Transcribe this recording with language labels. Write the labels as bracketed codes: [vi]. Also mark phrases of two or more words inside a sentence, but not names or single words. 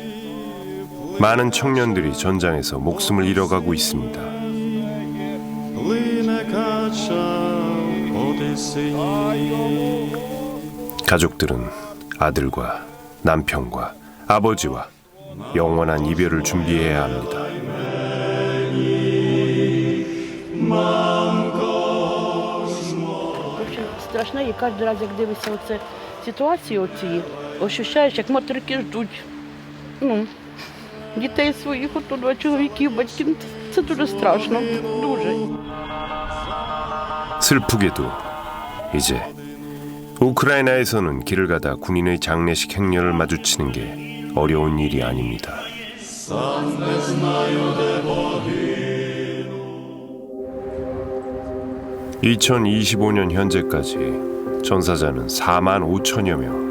[ko] 많은 청년들이 전장에서 목숨을 잃어가고 있습니다. 가족들은 아들과 남편과 아버지와 영원한 이별을 준비해야 합니다. [uk] Страшне, і кожен раз, як дивишся оце ситуації оці, ощущаєш, як материки ждуть дітей своїх, ото два чоловіків, батьків. Це дуже страшно, дуже. [ko] 슬프게도 이제 우크라이나에서는 길을 가다 군인의 장례식 행렬을 마주치는 게 어려운 일이 아닙니다. 2025년 현재까지 전사자는 4만 5천여 명.